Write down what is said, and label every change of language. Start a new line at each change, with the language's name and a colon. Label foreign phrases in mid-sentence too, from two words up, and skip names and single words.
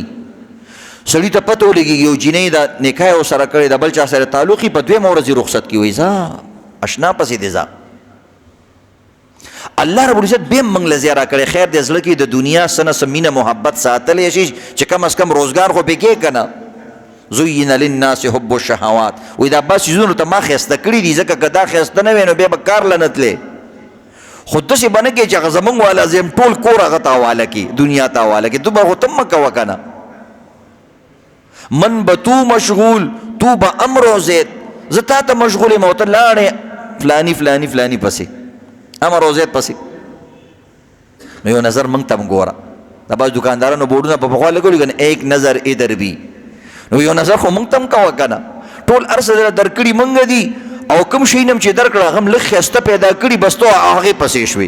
Pashto: سړي ته پته ولګېږي یو جینۍ دا نکاح یې ورسره کړې د بل چا سره تعلق یې په دویمه ورځ یې رخصت کړي، وایي ځه اشنا پسې دې ځه. الله رب العزت بیا هم موږ له ځای راکړی، خیر دې زړه کې د دنیا څه نه څه مینه محبت ساتلی شي چې
Urdu: کم از کم
Pashto: روزګار خو پې کې که نه.
Arabic: زین للناس حب الشهوات،
Pashto: وایي دا بس څیزونو ته ما ښایسته کړي دي، ځکه که دا ښایسته نه وی نو بیا به کار له نه تلې. خو داسې به نه کوې چې هغه زمونږ والا زیم ټول کور هغه ته حواله کړي، دنیا ته حواله کړي. تو به خو ته مه کوه که نه.
Persian: من به تو مشغول تو به امر زید،
Pashto: زه تا ته مشغول یم او ته لاړې فلانی فلانی فلانی پسې امر او زید پسې. نو یو نظر موږ ته هم ګوره، دا بعض دکاندارانو بورډونه په پخوا لګولي که نه
Urdu: ایک نظر ادھر بھی،
Pashto: نو یو نظر خو موږ ته هم کوه که نه. ټول هر څه درکړي موږ دي او کوم شی نه چې درکړه هغه هم لږ ښایسته پیدا کړي، بس تو هغې پسې شوې.